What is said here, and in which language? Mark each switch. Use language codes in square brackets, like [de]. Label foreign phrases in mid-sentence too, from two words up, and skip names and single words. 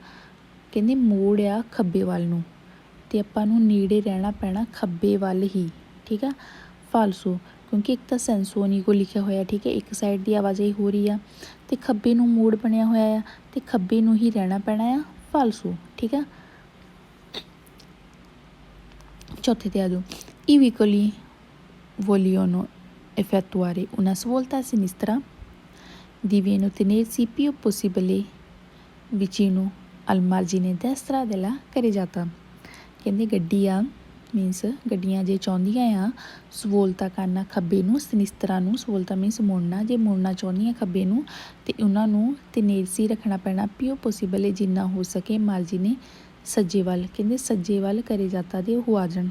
[pa] ਕਹਿੰਦੇ ਮੋੜ ਆ ਖੱਬੇ ਵੱਲ ਨੂੰ ਅਤੇ ਆਪਾਂ ਨੂੰ ਨੇੜੇ ਰਹਿਣਾ ਪੈਣਾ ਖੱਬੇ ਵੱਲ ਹੀ, ਠੀਕ ਆ। ਫਾਲਸੋ ਕਿਉਂਕਿ ਇੱਕ ਤਾਂ ਸੈਂਸੋਨੀਕੋ ਲਿਖਿਆ ਹੋਇਆ, ਠੀਕ ਹੈ, ਇੱਕ ਸਾਈਡ ਦੀ ਆਵਾਜਾਈ ਹੋ ਰਹੀ ਆ ਅਤੇ ਖੱਬੇ ਨੂੰ ਮੋੜ ਬਣਿਆ ਹੋਇਆ ਆ ਅਤੇ ਖੱਬੇ ਨੂੰ ਹੀ ਰਹਿਣਾ ਪੈਣਾ ਆ। ਫਾਲਸੋ, ਠੀਕ ਆ। ਚੌਥੇ 'ਤੇ ਆ ਜਾਓ। [it] I vicoli vogliono effettuare una svolta a sinistra devono tenersi più possibile vicino al margine destra della carreggiata। [pa] ਕਹਿੰਦੇ ਗੱਡੀ ਆ ਮੀਨਸ ਗੱਡੀਆਂ ਜੇ ਚਾਹੁੰਦੀਆਂ ਆ ਸਹੂਲਤਾਂ ਕਰਨਾ ਖੱਬੇ ਨੂੰ, ਸਿਨਿਸਤਰਾ ਨੂੰ, ਸਹੂਲਤਾਂ ਮੀਨਸ ਮੁੜਨਾ, ਜੇ ਮੁੜਨਾ ਚਾਹੁੰਦੀਆਂ ਖੱਬੇ ਨੂੰ ਅਤੇ ਉਹਨਾਂ ਨੂੰ ਤਨੇਰਸੀ ਰੱਖਣਾ ਪੈਣਾ [it] più possibile [pa] ਜਿੰਨਾ ਹੋ ਸਕੇ ਮਾਰਜੀਨੇ ਸੱਜੇ ਵੱਲ, ਕਹਿੰਦੇ ਸੱਜੇ ਵੱਲ ਕਰੇ ਜਾਤਾ ਦੇ ਉਹ ਆ ਜਾਣ।